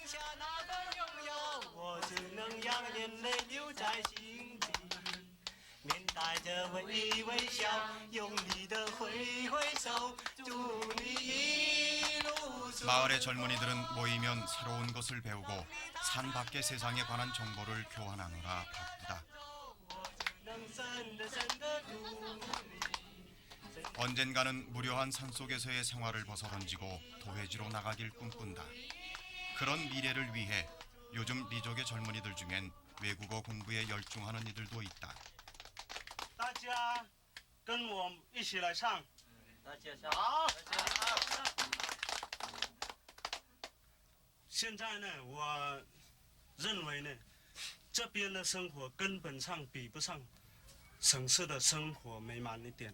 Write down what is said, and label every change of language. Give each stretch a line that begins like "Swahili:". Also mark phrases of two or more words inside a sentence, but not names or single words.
Korean: 마을의 젊은이들은 모이면 새로운 것을 배우고 산 밖의 세상에 관한 정보를 교환하느라 바쁘다. 언젠가는 무료한 산속에서의 생활을 벗어던지고 도회지로 나가길 꿈꾼다. 그런 미래를 위해 요즘 리족의 젊은이들 중엔 외국어 공부에 열중하는 이들도 있다.
Chinese: 大家跟我一起来唱。大家好。现在呢，我认为呢，这边的生活根本上比不上城市的生活美满一点。